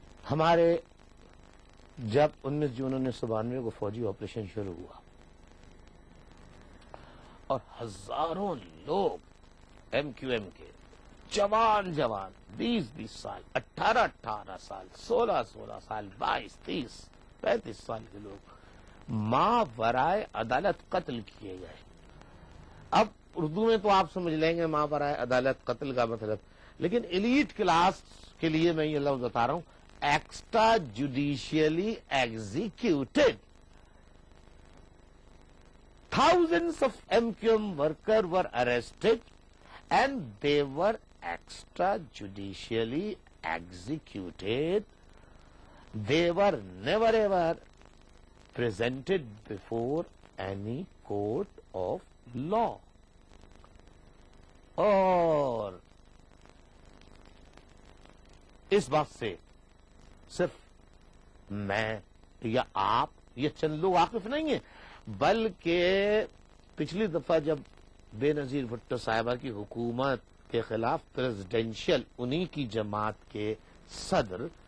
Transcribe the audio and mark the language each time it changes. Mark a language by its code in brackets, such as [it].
[ur] ہمارے جب 19 جون 1992 کو فوجی آپریشن شروع ہوا اور ہزاروں لوگ ایم کیو ایم کے جوان 20 سال، 18 سال، 16 سال، 22، 30، 35 سال کے لوگ ماں ورائے عدالت قتل کیے گئے. اب اردو میں تو آپ سمجھ لیں گے ماں ورائے عدالت قتل کا مطلب، لیکن ایلیٹ کلاس کے لیے میں یہ لفظ بتا رہا ہوں، [en] Extrajudicially executed. Thousands of MQM workers were arrested and they were extrajudicially executed. They were never ever presented before any court of law. [ur] اور اس بات سے صرف میں یا آپ یہ چند لوگ واقف نہیں ہیں، بلکہ پچھلی دفعہ جب بے نظیر بھٹو صاحبہ کی حکومت کے خلاف پریزیڈینشل انہی کی جماعت کے صدر